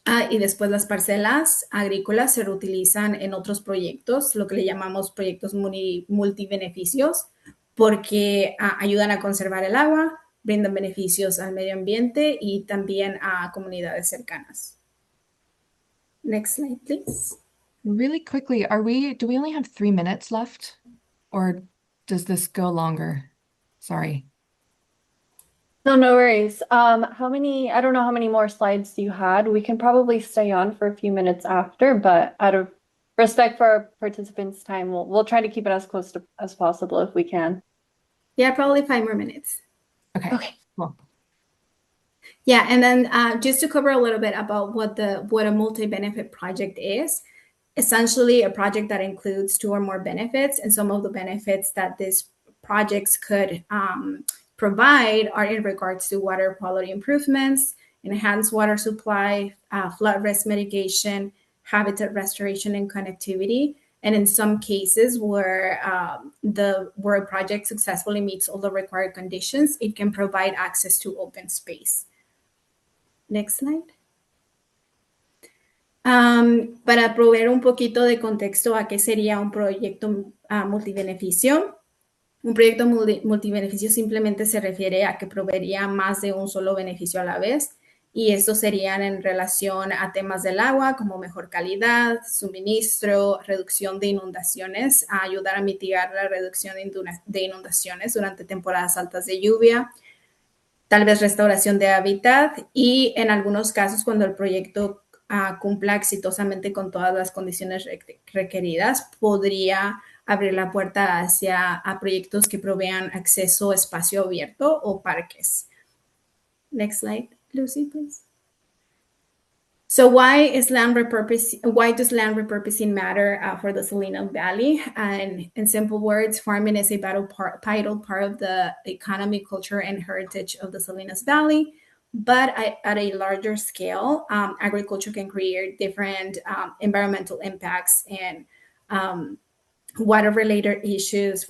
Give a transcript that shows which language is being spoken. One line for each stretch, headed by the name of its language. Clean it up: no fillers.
Spanish: Y después las parcelas agrícolas se reutilizan en otros proyectos, lo que le llamamos proyectos multibeneficios, porque ayudan a conservar el agua, brindan beneficios al medio ambiente y también a comunidades cercanas.
English: Next slide, please. Really quickly, do we only have 3 minutes left? Or does this go longer? Sorry. No worries. I don't know how many more slides you had. We can probably stay on for a few minutes after, but out of respect for our participants' time, we'll try to keep it as close as possible if we can. Yeah, probably 5 more minutes. Okay. Cool. Yeah, and then just to cover a little bit about what a multi-benefit project is, essentially a project that includes 2 or more benefits, and some of the benefits that these projects could provide are in regards to water quality improvements, enhanced water supply, flood risk mitigation, habitat restoration, and connectivity. And in some cases where a project successfully meets all the required conditions, it can provide access to open space. Next slide.
Spanish: Para proveer un poquito de contexto a qué sería un proyecto multibeneficio. Un proyecto multibeneficio simplemente se refiere a que proveería más de un solo beneficio a la vez, y estos serían en relación a temas del agua como mejor calidad, suministro, reducción de inundaciones, a ayudar a mitigar la reducción de inundaciones durante temporadas altas de lluvia, tal vez restauración de hábitat, y en algunos casos cuando el proyecto cumpla exitosamente con todas las condiciones requeridas, podría abrir la puerta a proyectos que provean acceso a espacio abierto o parques.
English: Next slide, Lucy, please. So why does land repurposing matter for the Salinas Valley? And in simple words, farming is a vital part of the economy, culture, and heritage of the Salinas Valley. But at a larger scale, agriculture can create different environmental impacts and water-related issues.